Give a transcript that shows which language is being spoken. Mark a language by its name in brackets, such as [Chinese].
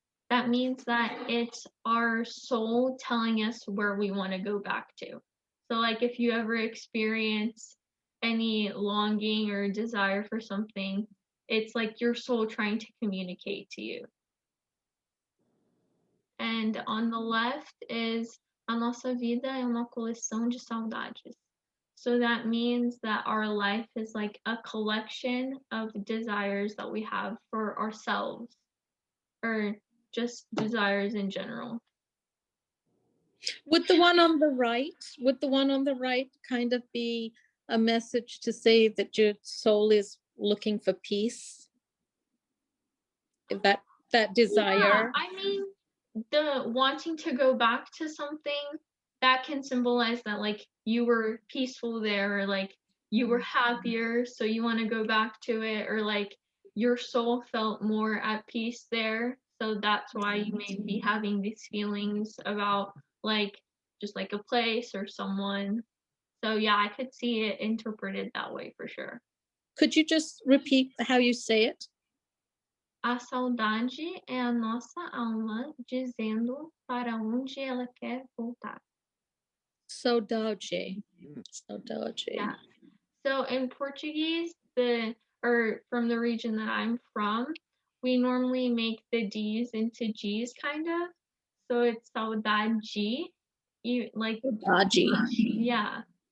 [English] that means that it's our soul telling us where we want to go back to. So like if you ever experience any longing or desire for something, it's like your soul trying to communicate to you. And on the left is [Portuguese] a nossa vida é uma coleção de saudades. [English] So that means that our life is like a collection of desires that we have for ourselves, or just desires in general. Would the one on the right kind of be a message to say that your soul is looking for peace? If that desire? Yeah, I mean, the wanting to go back to something, that can symbolize that like you were peaceful there, or like you were happier, so you want to go back to it, or like your soul felt more at peace there, so that's why you may be having these feelings about like just like a place or someone. So yeah, I could see it interpreted that way for sure. Could you just repeat how you say it? [Portuguese] A saudade é a nossa alma dizendo para onde ela quer voltar. Saudade. [English] Yeah. So in Portuguese, or from the region that I'm from, we normally make the D's into G's kind of. So it's saudade. You like [Portuguese] Saudade. [English] Yeah.